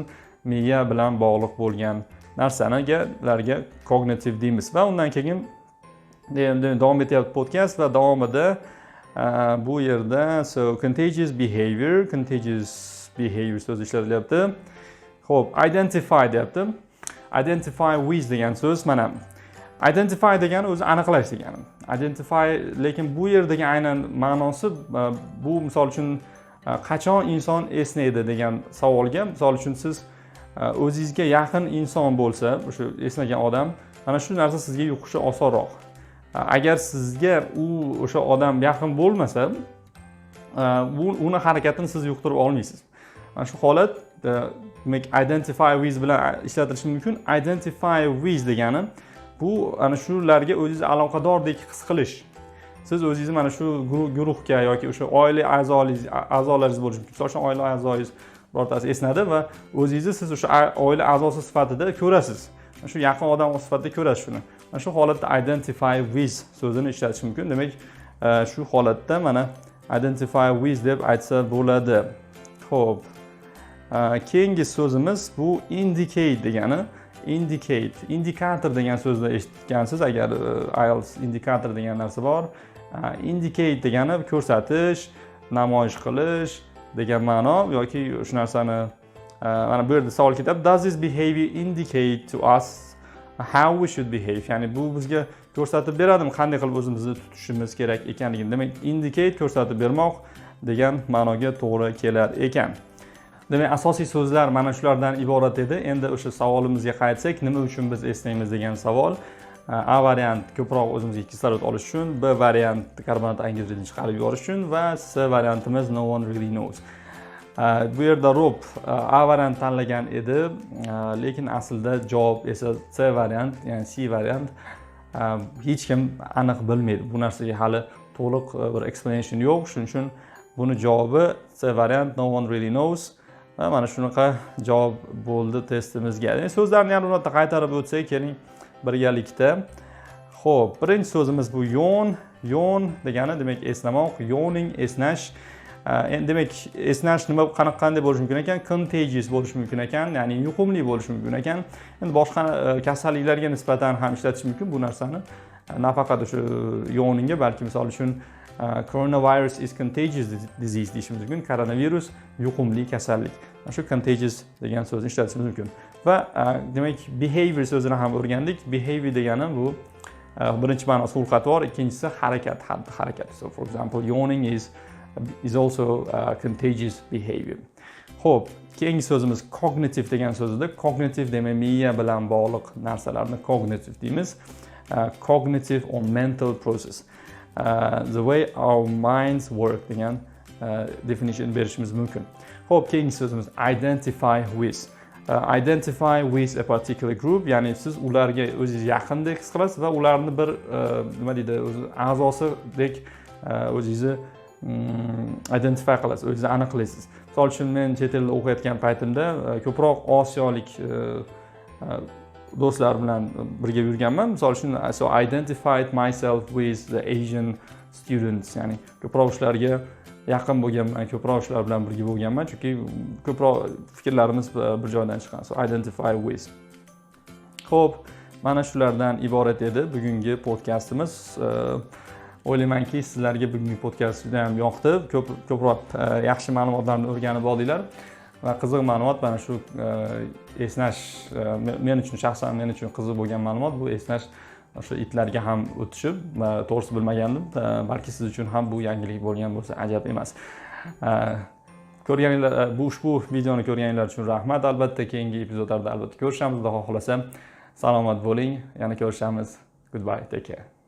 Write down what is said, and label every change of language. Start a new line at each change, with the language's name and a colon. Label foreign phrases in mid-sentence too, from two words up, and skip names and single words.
Uzbek: Miya bilan bog'liq bo'lgan narsalarga cognitive deymiz. Va undan keyin davom etyapti podkast va davomida bu yerda
English: contagious behavior
Uzbek: so'zi ishlatilyapti. Xo'p, identify deyapti.
English: Identify with
Uzbek: degan so'z mana. Identify degani o'zi aniqlash degani. Identify, lekin bu yerdagi aynan ma'nosi bu misol uchun qachon inson esnaydi degan savolga, misol uchun siz o'zingizga yaqin inson bo'lsa, o'sha esnagan odam, mana shu narsa sizga yuqishi osonroq. Agar sizga o'sha odam yaqin bo'lmasa, uni harakatini siz yuqtirib olmaysiz. Mana shu holat demak
English: identify with
Uzbek: bilan ishlatilishi mumkin.
English: Identify with
Uzbek: degani bu ana shularga o'zingiz aloqadordek his qilish. Siz o'zingizni mana shu guruhga yoki o'sha oila a'zolaringiz bo'lishi mumkin. Misol uchun oila a'zoyingiz birortasi esnadi va o'zingizni siz o'sha oila a'zosi sifatida ko'rasiz. Shu yaqin odam sifatida ko'rasiz shuni. Mana shu holatda
English: identify with
Uzbek: so'zini ishlatish mumkin. Demak, shu holatda mana
English: identify with
Uzbek: deb aytsa bo'ladi. Xo'p. Keyingi so'zimiz bu indicate degani. Indikator degan so'zni eshitgansiz agar IELTS indikator degan narsa bor. Indicate degani ko'rsatish, namoyish qilish degan ma'no yoki shu narsani mana bu yerda savol ketyapti.
English: Does this behavior indicate to us how we should behave?
Uzbek: Ya'ni bu bizga ko'rsatib beradimi qanday qilib o'zimizni tutishimiz kerak ekanligini. Demak, indicate ko'rsatib bermoq degan ma'noga to'g'ri kelar ekan. Demak, asosiy so'zlar mana shulardan iborat edi. Endi o'sha savolimizga qaytsak, nima uchun biz eslaymiz degan savol. A variant ko'proq o'zimizga kislorod olish uchun, B variant karbonat angidridni chiqarib yuborish uchun va C variantimiz
English: no one really knows.
Uzbek: Bu yerda Rob A variant tanlagan edi, lekin aslida javob esa C variant, ya'ni C variant. Hech kim aniq bilmaydi. Bu narsaga hali to'liq bir explanation yo'q. Shuning uchun buni javobi C variant
English: no one really knows.
Uzbek: Mana shunaqa javob bo'ldi testimizga. So'zlarni ham ro'yxatga qaytarib o'tsak, keling birgalikda. Xo'p, birinchi so'zimiz bu yawn. Yawn degani demak eslamoq, yawning esnash. Demak, esnash nima qanday bo'lishi mumkin ekan? Contagious bo'lishi mumkin ekan, ya'ni yuqumli bo'lishi mumkin ekan. Endi boshqa kasalliklarga nisbatan ham ishlatish mumkin bu narsani. Nafaqat o'sha yawningga, balki misol uchun
English: coronavirus is contagious disease
Uzbek: deyishimiz mumkin. Koronavirus yuqumli kasallik. Shu contagious degan so'zni ishlatishimiz mumkin. Va demak behavior so'zini ham o'rgandik. Behavior degani bu birinchi ma'nosi xulq atvor, ikkinchisi harakat, xatti harakat.
English: So for example, yawning is also contagious behavior.
Uzbek: Xo'p, keyingi so'zimiz cognitive degan so'zda cognitive demak miya bilan bog'liq narsalarni cognitive deymiz.
English: Cognitive or mental process. The way our minds work
Uzbek: degan definition berishimiz mumkin. Xo'p, keyingi so'zimiz
English: identify with. Identify with a particular group,
Uzbek: ya'ni siz ularga o'zingiz yaqindek his qilasiz va ularni bir nima deydi, o'zi a'zosidek o'zingizni identify qilasiz, o'zingizni aniqlaysiz. Misol uchun men chet elda o'qiyotgan paytimda ko'proq osiyolik do'stlar bilan birga yurganman. Misol uchun
English: so I identified myself with the Asian students,
Uzbek: ya'ni ko'proq shularga yaqin bo'lganman, ko'proq shular bilan birga bo'lganman, chunki ko'proq fikrlarimiz bir joydan chiqqan.
English: So identify with.
Uzbek: Xo'p, mana shulardan iborat edi bugungi podkastimiz. O'ylaymanki, sizlarga bugungi podkast juda ham yoqdi. Ko'proq yaxshi ma'lumotlarni o'rganib oldinglar va qiziq ma'lumot mana shu esnash men uchun shaxsan men uchun qiziq bo'lgan ma'lumot bu esnash o'sha itlarga ham o'tishib, to'g'risi bilmagandim. Balki siz uchun ham bu yangilik bo'lgan bo'lsa ajab emas. Ko'rganinglar, ushbu videoni ko'rganinglar uchun rahmat. Albatta keyingi epizodlarda albatta ko'rishamiz. Xudo xohlasa salomat bo'ling. Yana ko'rishamiz.
English: Goodbye. Take care.